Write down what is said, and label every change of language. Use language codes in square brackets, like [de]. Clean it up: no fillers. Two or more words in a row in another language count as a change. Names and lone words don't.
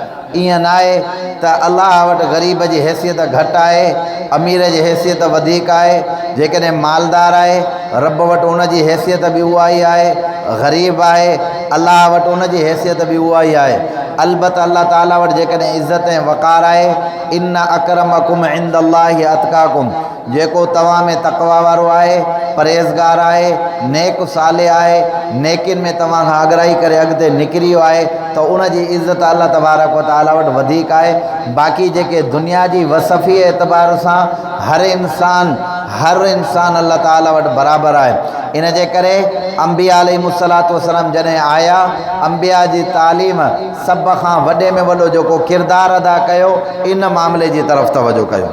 [sd] ईअं न आहे त अलाह वटि ग़रीब जी हैसियत घटि आहे, अमीर जी हैसियत वधीक आहे। जेकॾहिं मालदार आहे, रब वटि उन जी हैसियत बि उहा ई आहे। ग़रीब आहे, अलाह वटि उन जी हैसियत बि उहा ई आहे। अलबत अल्लाह ताला वटि जेकॾहिं इज़त ऐं वक़ार आहे, [ar] إن أكرمكم عند الله أتقاكم, [sd] जेको तव्हां में तक़वा वारो आहे, परहेज़गार आहे, नेक साले आहे, नेकिन में तव्हां खां अॻराई करे अॻिते निकिरी वियो आहे, त उन जी इज़त अल्लाह [ar] تبارك وتعالى [sd] वटि वधीक आहे। बाक़ी जेके दुनिया जी वसफ़ी एतबार सां हर इंसान अल्लाह ताला वटि बराबरि आहे। इन जे करे अंबिया [ar] عليهم الصلاة والسلام [sd] जॾहिं आया, अंबिया जी तालीम सभ खां वॾे में वॾो जेको किरदारु अदा कयो, इन मामले जी तरफ़ तवजो कयो।